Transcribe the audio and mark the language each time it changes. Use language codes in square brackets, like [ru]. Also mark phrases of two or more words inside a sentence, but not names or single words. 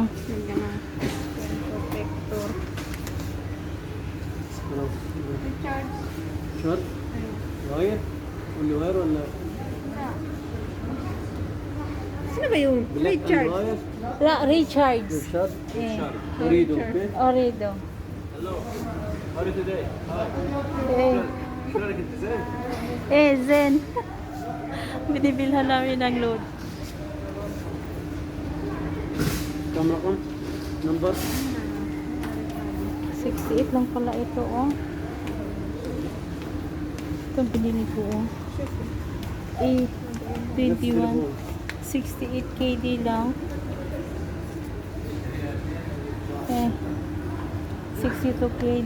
[tl] Lagyan ng protector. Recharge. [en] Shot? Wire? Only wire ولا [tl] Sino ba yung recharge? recharge. Irshad? Eh, [ar] أريد اوكي Orido. [en] Hello. How are you today? Hi. Eh, [ar] شلونك انت زين؟ Zen. [tl] Binibilhan namin ng load. [ar] كم رقم؟ نمبر؟ [tl] 68 lang pala ito, oh. Ito binili ko, oh. A21. 68 KD lang. Eh, 62 KD.